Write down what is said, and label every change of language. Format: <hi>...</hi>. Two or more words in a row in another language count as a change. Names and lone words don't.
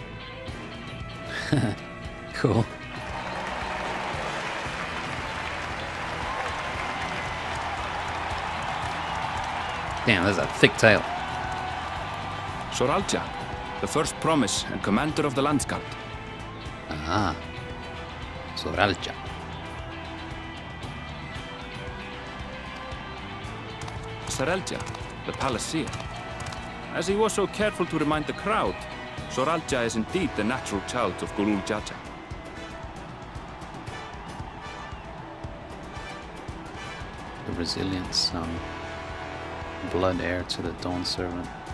<en>Cool. Damn, that's a thick tail. Soralja, the first promise and commander of the Landsguard. Ah. Soralja. Serelja, the palaceer. As he was so careful to remind the crowd, Soralja is indeed the natural child of Gulul Jaja. The resilient son. Blood heir to the Dawn servant.</en>